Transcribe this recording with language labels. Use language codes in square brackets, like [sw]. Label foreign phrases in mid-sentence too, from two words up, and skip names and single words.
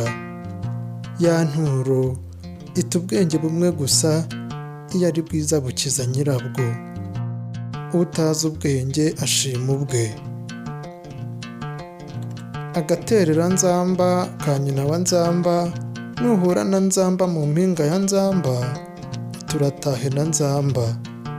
[rw] Ya nturo iti ubwenge bumwe gusa, iyo ari bwiza bukiza nyirabwo. Utazi ubwenge ashima ubwe. Agaterera nzamba ka nyina wa nzamba, nuhura na nzamba mu mpinga ya nzamba, turatahe na nzamba.